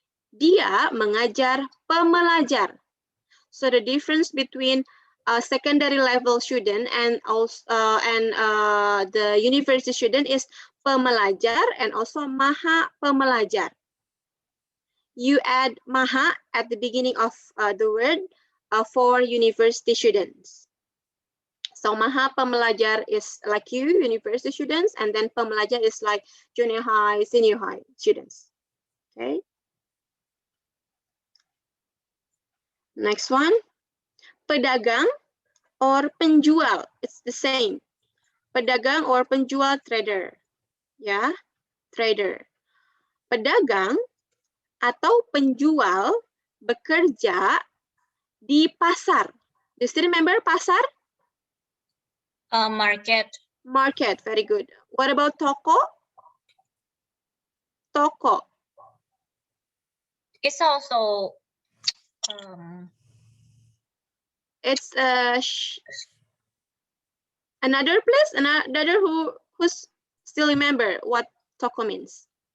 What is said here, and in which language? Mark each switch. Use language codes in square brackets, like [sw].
[id] Dia mengajar pembelajar. [en] So the difference between a secondary level student and also the university student is pembelajar and also maha pembelajar. You add maha at the beginning of the word for university students. So maha pembelajar is like you, university students, and then pembelajar is like junior high, senior high students. Okay. Next one, pedagang or penjual, it's the same. Pedagang or penjual, trader. Ya, trader. [id] Pedagang atau penjual bekerja di pasar. [en] Do you still remember pasar? Market. Market, very good. What about toko? [id] Toko. [en] It's also It's another place, another who's still remember what toko means.